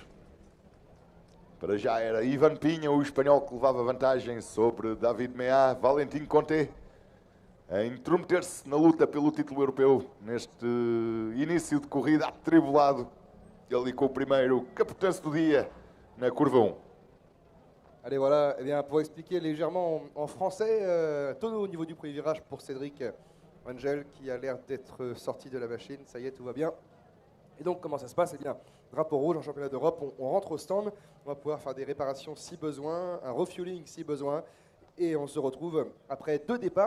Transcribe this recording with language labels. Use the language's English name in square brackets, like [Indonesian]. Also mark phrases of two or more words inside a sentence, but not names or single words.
[Portuguese] Para já era Ivan Pinha, o espanhol que levava vantagem sobre David Mea, Valentin Conte. a intrometer-se na luta pelo título europeu neste início de corrida atribulado. Ali com o primeiro capotanço do dia na curva 1. [French] Allez, voilà, eh bien, pour expliquer légèrement en français, tout au niveau du premier virage pour Cédric Angel qui a l'air d'être sorti de la machine. Ça y est, tout va bien. Et donc, comment ça se passe? Eh bien, drapeau rouge en championnat d'Europe, on rentre au stand, on va pouvoir faire des réparations si besoin, un refueling si besoin, et on se retrouve après 2 départs.